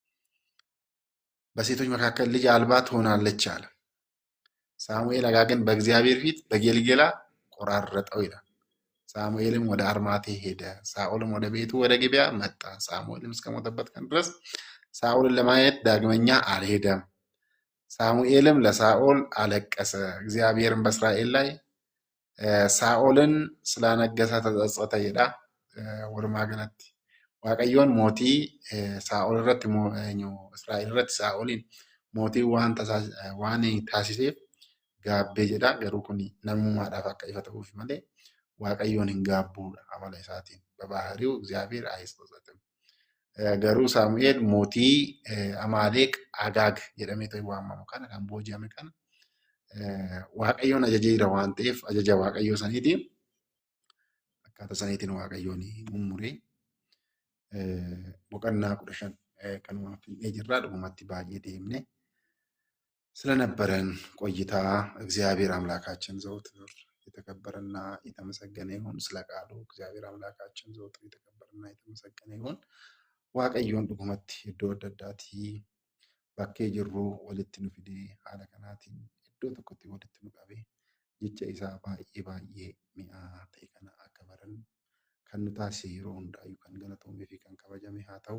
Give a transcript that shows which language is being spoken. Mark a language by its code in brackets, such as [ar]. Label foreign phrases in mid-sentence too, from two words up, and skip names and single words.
[am] በሴቶች መካከል ልጅ አልባ ትሆናለች አለ። ሳሙኤል አጋግን በእግዚአብሔር ፊት በጌልጌላ ቆራረጠው ይላል። ሳሙኤልም ወደ አርማቴ ሄደ። ሳኦልም ወደ ቤቱ ወደ ጊብዓ መጣ። ሳሙኤልም እስከሞተበት ቀን ድረስ ሳኦልን ለማየት ዳግመኛ አልሄደም። ሳሙኤልም ለሳኦል አለቀሰ። እግዚአብሔርም በእስራኤል ላይ ሳኦልን ስላነገሰ ተጸጸተ ይዳ ወርማገነት [om] waaqayyoon mootii Saa'ol irratti Israa'el irratti Saa'olin mootii waan taasiseef gaabbee jedha. Garuu kun namummaadhaaf akka ifa ta'uuf malee waaqayyoon hin gaabbuudha amala isaatiin. [am] Babaahariu እግዚአብሔር አይጸጸትም. [om] Garuu Saamu'eel mootii Amaaleq Agaag jedhamee ta'e waamamu kana kan booji'ame kana waaqayyoon ajajeera waan ta'eef ajaja waaqayyoo saniitiin akkaataa saniitiin waaqayyoon mummuree boqonnaa 15 kanumaaf jirraa dhugumatti baay'ee deemne [am] ስለነበረን ቆይታ እግዚአብሔር አምላካችን ዘወትር የተከበረና የተመሰገነ ይሁን። ስለ ቃሉ እግዚአብሔር አምላካችን ዘወትር የተከበረና የተመሰገነ ይሁን። [om] waaqayyoon dhugumatti iddoo adda addaatii bakkee jirru walitti nu fidee haala kanaatiin iddoo tokkotti walitti nu qabee jecha isaa baay'ee mi'aa ta'e kana akka baran kan nu taasise yeroo hundaayyuu kan galatoomee fi kan kabajame haa ta'u.